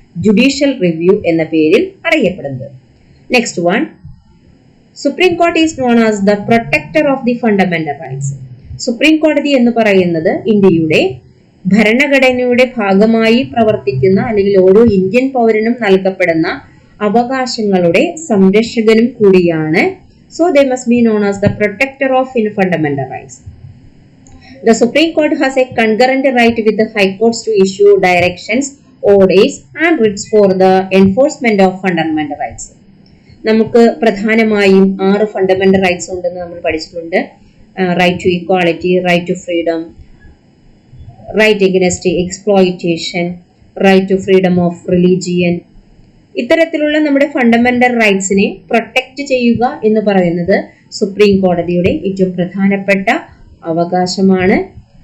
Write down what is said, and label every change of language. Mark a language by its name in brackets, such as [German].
[Malayalam] Judicial review എന്ന പേരിൽ അറിയപ്പെടുന്നത്. [English] Next one, supreme court is known as the protector of the fundamental rights. [Malayalam] Supreme കോടതി എന്ന് പറയുന്നത് ഇന്ത്യയുടെ ഭരണഘടനയുടെ ഭാഗമായി പ്രവർത്തിക്കുന്ന അല്ലെങ്കിൽ ഓരോ ഇന്ത്യൻ പൗരനും നൽകപ്പെടുന്ന അവകാശങ്ങളുടെ സംരക്ഷകനും കൂടിയാണ്. [English] So they must be known as the protector of fundamental rights. The Supreme Court has a concurrent right with the High Courts to issue directions, orders and writs for the enforcement of fundamental rights. [Malayalam] നമുക്ക് പ്രധാനമായും 6 fundamental rights ഉണ്ടെന്ന് നമ്മൾ പഠിച്ചിട്ടുണ്ട്. [English] right to equality, right to freedom, right against exploitation, right to freedom of religion, [Malayalam] ഇത്തരത്തിലുള്ള നമ്മുടെ fundamental റൈറ്റ്സിനെ protect ചെയ്യുക എന്ന് പറയുന്നത് സുപ്രീം കോടതിയുടെ ഏറ്റവും പ്രധാനപ്പെട്ട അവകാശമാണ്.